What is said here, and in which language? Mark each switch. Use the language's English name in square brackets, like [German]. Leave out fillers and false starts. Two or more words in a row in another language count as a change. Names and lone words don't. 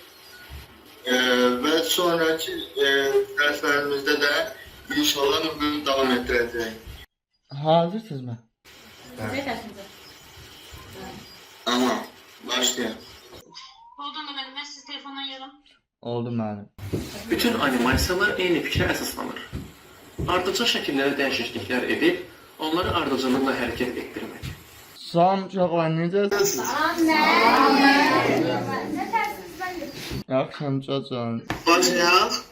[Turkish] Ve sonraki derslerimizde de inşallah bunu devam ettireceğiz. Hazırsınız mı? Evet. Ama başlayalım. Oldu mu benim? Siz telefona yarım. [Azerbaijani] Oldu mənim. Bütün animasiyalar eyni fikrə əsaslanır. Ardıcıl şəkillərə dəyişikliklər edib, onları ardıcıllıqla hərəkət etdirmək. Salam uşaqlar, necəsiniz? Yaxşıyam çocuğum. Başlayaq.